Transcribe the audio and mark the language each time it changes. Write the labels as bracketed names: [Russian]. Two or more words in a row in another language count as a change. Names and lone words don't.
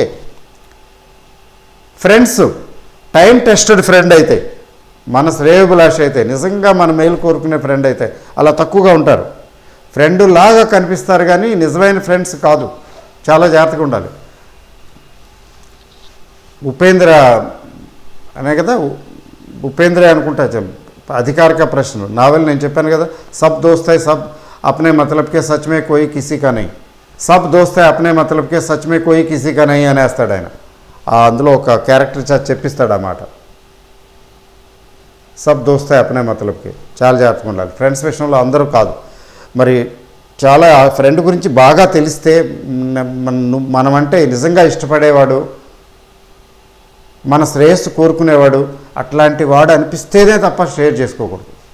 [Telugu] ఫ్రెండ్స్, [English] time tested friend [Telugu] అయితే, మన శ్రేయోభిలాష అయితే, నిజంగా మన మేలు కోరుకునే ఫ్రెండ్ అయితే అలా తక్కువగా ఉంటారు. ఫ్రెండ్ లాగా కనిపిస్తారు కానీ నిజమైన ఫ్రెండ్స్ కాదు. చాలా జాగ్రత్తగా ఉండాలి. ఉపేంద్ర అనే కదా, ఉపేంద్ర అనుకుంటా అధికారిక ప్రశ్న నావెల్ నేను చెప్పాను కదా, [Hindi] सब दोस्त है सब अपने मतलब के सच में कोई किसी का नहीं, सब दोस्त है अपने मतलब के सच में कोई किसी का नहीं [Telugu] అనేస్తాడు ఆయన. అందులో ఒక క్యారెక్టర్ చెప్పిస్తాడు అన్నమాట. [Hindi] सब दोस्त है अपने मतलब के. [Telugu] చాలా జాగ్రత్తగా ఉండాలి. ఫ్రెండ్స్ విషయంలో అందరూ కాదు. మరి చాలా ఫ్రెండ్ గురించి బాగా తెలిస్తే, మనమంటే నిజంగా ఇష్టపడేవాడు, మన శ్రేయస్సు కోరుకునేవాడు, అట్లాంటి వాడు అనిపిస్తేనే తప్ప షేర్ చేసుకోకూడదు.